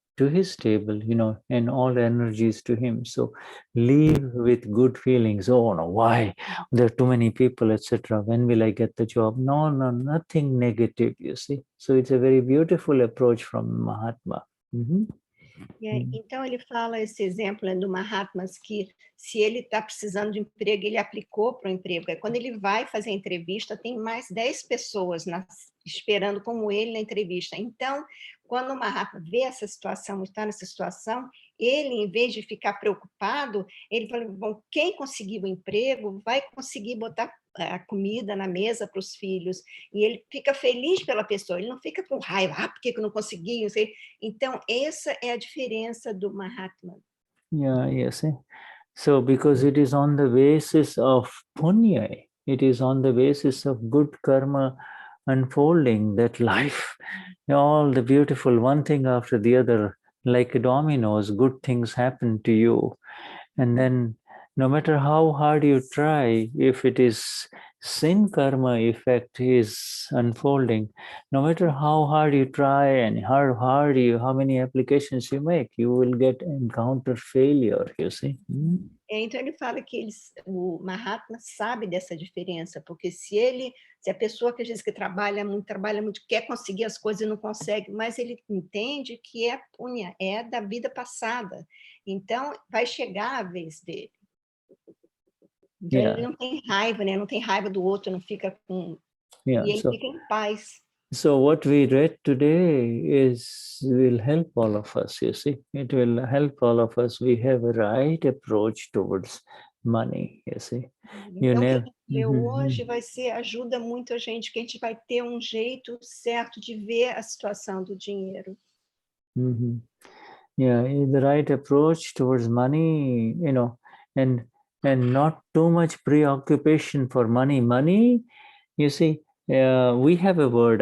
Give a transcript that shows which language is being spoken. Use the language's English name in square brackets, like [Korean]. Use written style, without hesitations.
[English] to his table, and all energies to him. So leave with good feelings. Oh no, why? There are too many people, etc. When will I get the job? No, nothing negative, you see. So it's a very beautiful approach from Mahatma. [Portuguese] Então ele fala esse exemplo do Mahatma, que se ele está precisando de emprego, ele aplicou para o emprego. Quando ele vai fazer a entrevista, tem mais 10 pessoas esperando como ele na entrevista. Então, quando o Mahatma vê essa situação, está nessa situação, ele, em vez de ficar preocupado, ele fala, bom, quem conseguiu o emprego vai conseguir botar a comida na mesa para os filhos, e ele fica feliz pela pessoa, ele não fica com raiva, por que eu não consegui? Não sei. Então, essa é a diferença do Mahatma. [English] Yeah, yes. So, because it is on the basis of punya, it is on the basis of good karma unfolding that life, all the beautiful one thing after the other, like dominoes, good things happen to you. And then no matter how hard you try, if it is sin karma effect is unfolding, no matter how hard you try and how many applications you make, you will encounter failure, you see. [Portuguese] Então ele fala que o Mahatma sabe dessa diferença, porque se a pessoa que diz que trabalha muito, quer conseguir as coisas e não consegue, mas ele entende que é punya, é da vida passada. Então vai chegar a vez dele. Então ele não tem raiva, né? Não tem raiva do outro, não fica com... E ele fica em paz. [English] So what we read today will help all of us, you see. It will help all of us. We have a right approach towards money, you see. [Portuguese] Então, o que a gente leu hoje ajuda muito a gente, que a gente vai ter jeito certo de ver a situação do dinheiro. [English] Yeah, the right approach towards money, and not too much preoccupation for money. Money, you see, we have a word.